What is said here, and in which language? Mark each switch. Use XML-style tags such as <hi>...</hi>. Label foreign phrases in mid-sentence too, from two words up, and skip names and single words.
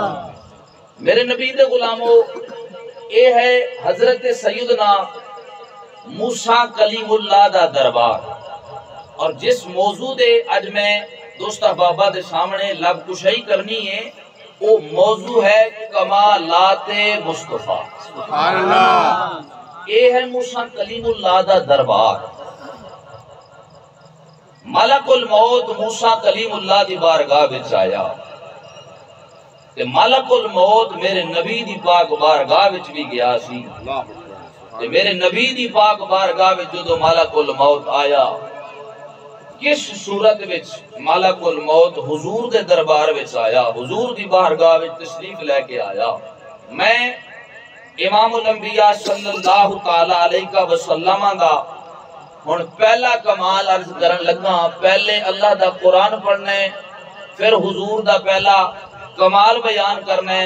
<pa>میرے نبی دے غلاموں، اے ہے حضرت سیدنا موسیٰ کلیم اللہ دا دربار، اور جس موضوع دے اج میں دوست احبابہ دے سامنے لب کشائی کرنی ہے وہ موضوع ہے کمالات مصطفیٰ۔</pa> <ar>سبحان اللہ۔</ar> <pa>یہ ہے موسیٰ کلیم اللہ دا دربار۔ ملک الموت موسیٰ کلیم اللہ دی بارگاہ وچ آیا تے ملک الموت میرے نبی دی پاک بارگاہ وچ بھی گیا سی،</pa> <ar>اللہ اکبر۔</ar> <pa>تے میرے نبی دی پاک بارگاہ وچ جو ملک الموت آیا، کس صورت وچ ملک الموت حضور دے دربار وچ آیا، حضور دی بارگاہ وچ تشریف لے کے آیا۔ میں امام الانبیاء</pa> <ar>صلی اللہ تعالی علیہ وسلم</ar> <pa>دا ہن پہلا کمال عرض کرن لگا، پہلے اللہ دا قرآن پڑھنا ہے، پھر حضور دا پہلا کمال بیان کرنا ہے۔</pa>